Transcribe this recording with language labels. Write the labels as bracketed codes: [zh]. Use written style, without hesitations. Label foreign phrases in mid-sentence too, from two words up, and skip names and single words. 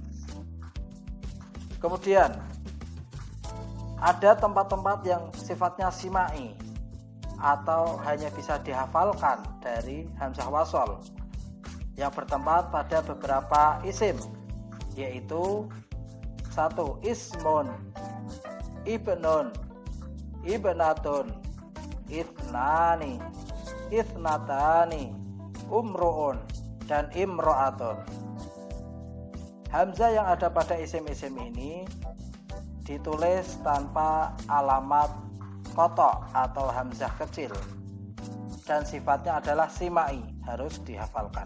[id] Kemudian ada tempat-tempat yang sifatnya simai atau hanya bisa dihafalkan dari hamzah wasal yang bertempat pada beberapa isim, yaitu 1. Ismun, [ar] ابنٌ ابنةٌ اثنانِ اثنتانِ امرؤٌ, [id] dan imro'atun. Hamzah yang ada pada isim-isim ini ditulis tanpa alamat kotok atau hamzah kecil, dan sifatnya adalah simai, harus dihafalkan.